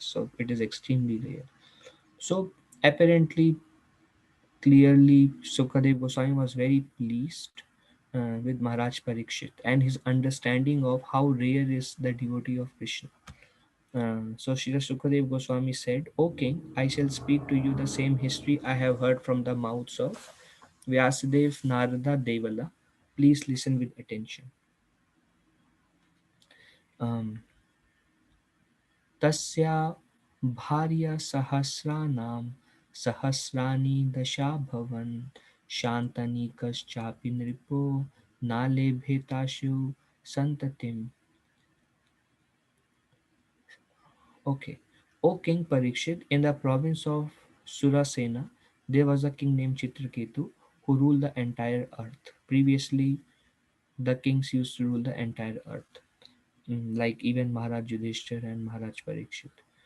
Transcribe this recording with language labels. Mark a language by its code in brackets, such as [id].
[en] So it is extremely rare. So apparently, clearly, Sukadev Goswami was very pleased with Maharaj Parikshit and his understanding of how rare is the devotee of Krishna. So Srila Sukadev Goswami said, O king, I shall speak to you the same history I have heard from the mouths of Vyasadev, Narada, Devala. Please listen with attention. [sa] Um, तस्या भार्या सहस्राणां सहस्राणि दशाभवन् शान्तनिकश्चापि नृपो नालेभेताशु सन्ततिम्. [en] Okay. O King Parikshit, in the province of Surasena, there was a king named Chitrakethu who ruled the entire earth. Previously, the kings used to rule the entire earth, like even Maharaj Yudhishthir and Maharaj Parikshit.